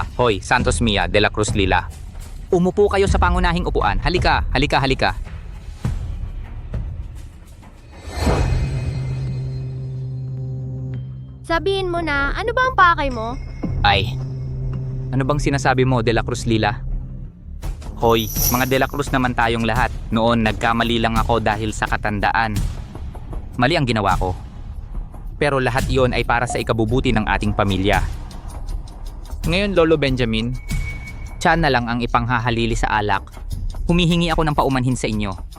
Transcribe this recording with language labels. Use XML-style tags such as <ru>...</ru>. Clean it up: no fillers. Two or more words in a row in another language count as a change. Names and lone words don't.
<tl>Hoy, Santos Mia, De La Cruz Lila. Umupo kayo sa pangunahing upuan. Halika, halika, halika. Sabihin mo na, ano ba ang pakay mo? Ay, ano bang sinasabi mo, De La Cruz Lila? Hoy, mga De La Cruz naman tayong lahat. Noon, nagkamali lang ako dahil sa katandaan. Mali ang ginawa ko. Pero lahat iyon ay para sa ikabubuti ng ating pamilya. Ngayon, Lolo Benjamin, tiyan na lang ang ipanghahalili sa alak. Humihingi ako ng paumanhin sa inyo.</tl>